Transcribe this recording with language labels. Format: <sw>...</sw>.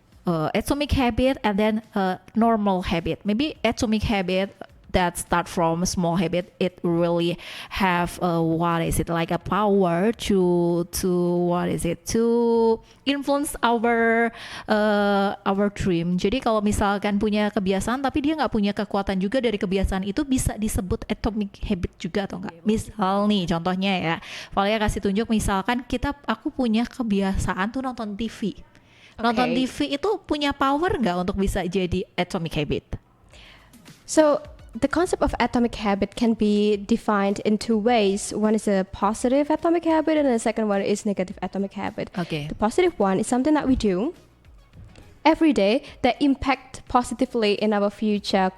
<en>Atomic habit and then normal habit. Maybe atomic habit that start from a small habit, it really have what is it, like a power to what is it, to influence our dream.</en> <id>Jadi kalau misalkan punya kebiasaan tapi dia nggak punya kekuatan juga dari kebiasaan itu, bisa disebut atomic habit juga atau enggak? Misal nih contohnya ya, Valia kasih tunjuk, misalkan aku punya kebiasaan tuh nonton TV. Nonton TV itu punya power nggak untuk bisa jadi atomic habit?</id> <en>So the concept of atomic habit can be defined in 2 ways. One is a positive atomic habit, and the second one is negative atomic habit. Okay. The positive one is something that we do every day that impact positively in our future.</en>